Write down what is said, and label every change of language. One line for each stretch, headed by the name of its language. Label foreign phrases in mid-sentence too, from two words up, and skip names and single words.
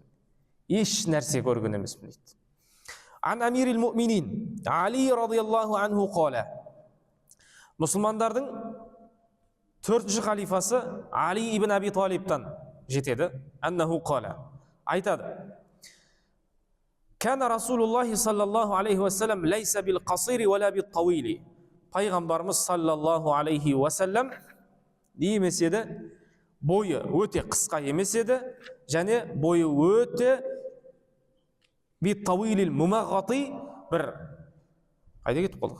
Kazakh: Еш нәрсе көрген емеспін дейді.
Arabic: عن أمير المؤمنين علي رضي الله عنه قال.
Kazakh: Мұсылмандардың 4-ші халифасы Али ибн Аби Талибтан жетеді.
Arabic: أنه قال. Айтады. كان رسول الله صلى الله عليه وسلم ليس بالقصير ولا بالطويل.
Kazakh: Пайғамбарымыз
Arabic: صلى الله عليه وسلم
Kazakh: не емес еді? Бойы өте қысқа емес еді, және бойы өте
Arabic: بالطويل الممغط
Kazakh: бір қайда кетіп қалдық?